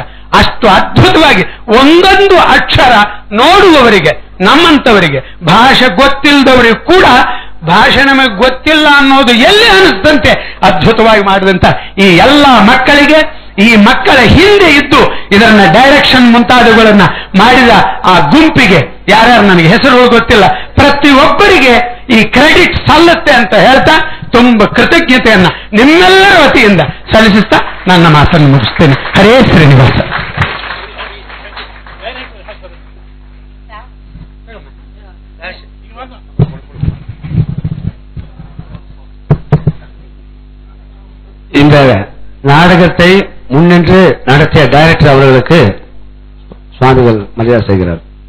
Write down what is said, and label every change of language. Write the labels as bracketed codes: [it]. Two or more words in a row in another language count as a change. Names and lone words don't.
[kn] ಅಷ್ಟು ಅದ್ಭುತವಾಗಿ ಒಂದೊಂದು ಅಕ್ಷರ ನೋಡುವವರಿಗೆ, ನಮ್ಮಂಥವರಿಗೆ, ಭಾಷೆ ಗೊತ್ತಿಲ್ಲದವರಿಗೆ ಕೂಡ ಭಾಷೆ ನಮಗೆ ಗೊತ್ತಿಲ್ಲ ಅನ್ನೋದು ಎಲ್ಲಿ ಅನಿಸ್ತಂತೆ ಅದ್ಭುತವಾಗಿ ಮಾಡಿದಂತ ಈ ಎಲ್ಲ ಮಕ್ಕಳಿಗೆ, ಈ ಮಕ್ಕಳ ಹಿಂದೆ ಇದ್ದು ಇದನ್ನ ಡೈರೆಕ್ಷನ್ ಮುಂತಾದವುಗಳನ್ನ ಮಾಡಿದ ಆ ಗುಂಪಿಗೆ, ಯಾರ್ಯಾರು ನನಗೆ ಹೆಸರುಗಳು ಗೊತ್ತಿಲ್ಲ, ಪ್ರತಿಯೊಬ್ಬರಿಗೆ ಈ ಕ್ರೆಡಿಟ್ ಸಲ್ಲುತ್ತೆ ಅಂತ ಹೇಳ್ತಾ ತುಂಬ ಕೃತಜ್ಞತೆಯನ್ನ ನಿಮ್ಮೆಲ್ಲರ ವತಿಯಿಂದ ಸಲ್ಲಿಸುತ್ತಾ ನನ್ನ ಮಾತನ್ನು ಮುಗಿಸ್ತೇನೆ. ಹರೇ ಶ್ರೀನಿವಾಸ. [ta] இந்த நாடகத்தை முன்னின்று நடத்திய டைரக்டர் அவர்களுக்கு சுவாமிகள் மரியாதை செய்கிறார்.